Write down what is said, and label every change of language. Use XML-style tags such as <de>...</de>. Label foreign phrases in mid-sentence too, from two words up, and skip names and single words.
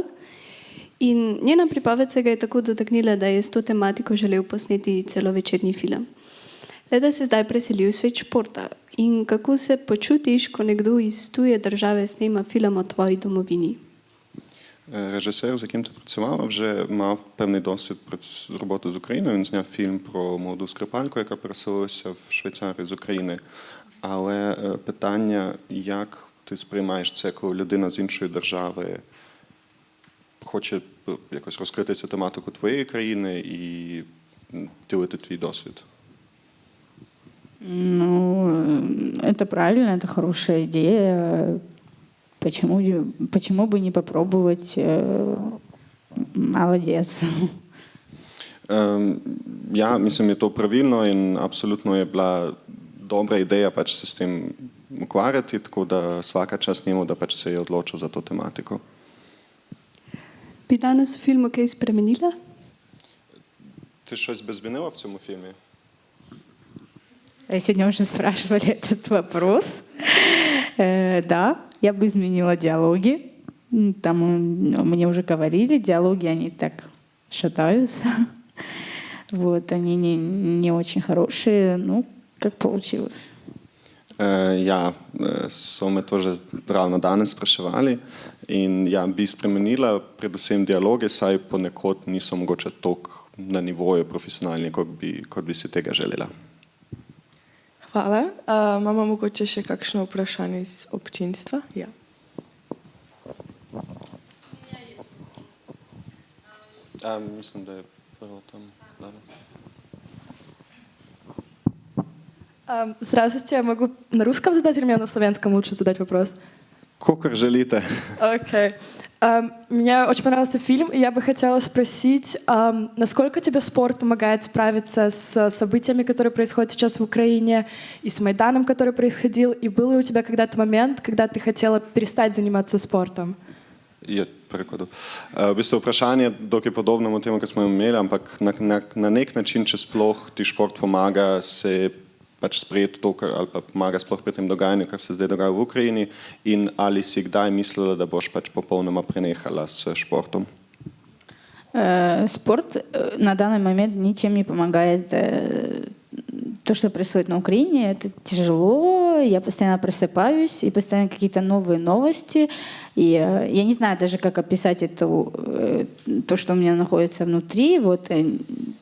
<sl>In njena pripoved se ga je tako dotaknila, da je s to tematiko želel posneti celovečerni film. Le da se zdaj preseli v svet športa. In kako se počutiš, ko nekdo iz tuje države snema film o tvoji domovini?</sl> <uk>Režiser, z яким ти працювала, вже мав певний досвід роботи з Україною. Він зняв фільм про молоду скрипальку, яка переселилася в Швейцарію з України. Але питання, як ти сприймаєш це, коли людина з іншої держави хоче якось розкрити цю тематику твоєї країни і ділити твій досвід?</uk> <ru>Ну, это правильно, это хорошая идея. Почему бы не попробовать? Молодец.</ru> <sl>Ja, mislim, je to pravilno in absolutno je bila dobra ideja pač se s tem ukvarjati, tako da</sl> <hr>svaka čast</hr> <sl>njemu, da pač se je odločil za to tematiko. Bi danes v filmu kaj spremenila?</sl> <uk>Ти щось би змінила в цьому фільмі?</uk> <ru>Сегодня уже спрашивали этот вопрос. Да, я бы изменила диалоги. Там мне уже говорили, диалоги, они так шатаются. Вот, они не очень хорошие, ну, как получилось.</ru> <sl>Ja, so me to že ravno danes spraševali in ja, bi spremenila predvsem dialoge, saj ponekod niso mogoče toliko na nivoju profesionalni, kot bi si tega želela. Hvala. Imamo mogoče še kakšno vprašanje iz občinstva? Ja. Mislim, da je prvo tam.</sl> <ru>Здравствуйте, я могу на русском задать или мне на славянском лучше задать вопрос?</ru> <sl>Kokor želite.</sl> <ru>Окей. Мне очень понравился фильм, и я бы хотела спросить, насколько тебе спорт помогает справиться с событиями, которые происходят сейчас в Украине, и с Майданом, который происходил, и был ли у тебя когда-то момент, когда ты хотела перестать заниматься спортом?</ru> <sl>Je prekodu. V bistvu vprašanje, dokaj podobnemu temu, kar smo imeli, ampak na nek način, če sploh ti šport pomaga se pač sprejeti to, ali pa pomaga sploh pri tem dogajanju, kar se zdaj dogaja v Ukrajini, in ali si kdaj mislila, da boš pač popolnoma prenehala s športom?</sl> <ru>Спорт на данный момент ничем не помогает. То, что происходит на Украине, это тяжело. Я постоянно просыпаюсь, и постоянно какие-то новые новости. И я не знаю даже, как описать то, что у меня находится внутри.</ru>